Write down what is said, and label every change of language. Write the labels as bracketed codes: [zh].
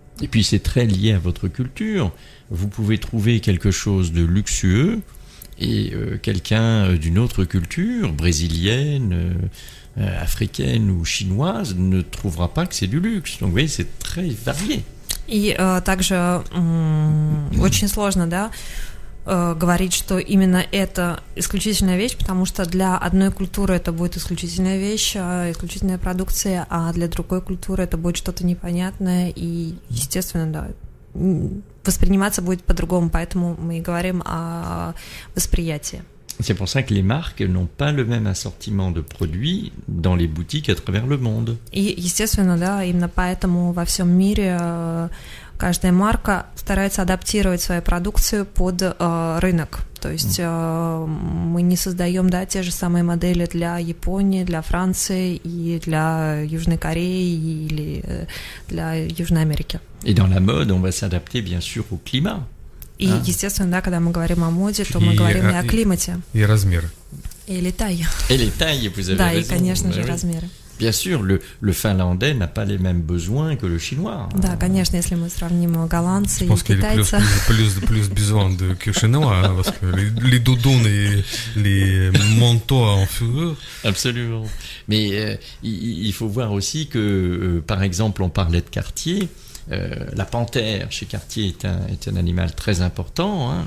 [fr] Et puis c'est très lié à votre culture. Vous pouvez trouver quelque chose de luxueux et quelqu'un d'une autre culture, brésilienne, africaine ou chinoise, ne trouvera pas que c'est du luxe. Donc vous voyez, c'est très varié. [ru] И также очень сложно, да, говорить, что именно это исключительная вещь, потому что для одной культуры это будет исключительная вещь, исключительная продукция, а для другой культуры это будет что-то непонятное и, естественно, да, восприниматься будет по-другому, поэтому мы и говорим о восприятии. [fr] C'est pour ça que les marques n'ont pas le même assortiment de produits dans les boutiques à travers le monde. [ru] И, естественно, да, именно поэтому во всем мире каждая марка старается адаптировать свою продукцию под рынок. То есть мы не создаем, да, те же самые модели для Японии, для Франции и для Южной Кореи или для Южной Америки. [fr] Et dans la mode, on va s'adapter bien sûr au climat. [ru] И, естественно, да, когда мы говорим о моде, то мы говорим и о климате. И размеры. [fr] И les tailles. Et les tailles, vous avez [ru] да, [fr] raison. [ru] И, конечно же, размеры. [fr] Bien sûr, le finlandais n'a pas les mêmes besoins que le chinois. [ru] Да, конечно, если мы сравним голландца и китайца. [fr] Plus besoin que chinois, parce que les doudounes et les manteaux en fourrure. Absolument. Mais il faut voir aussi que, par exemple, on parlait de Cartier. La panthère chez Cartier est un animal très important, hein.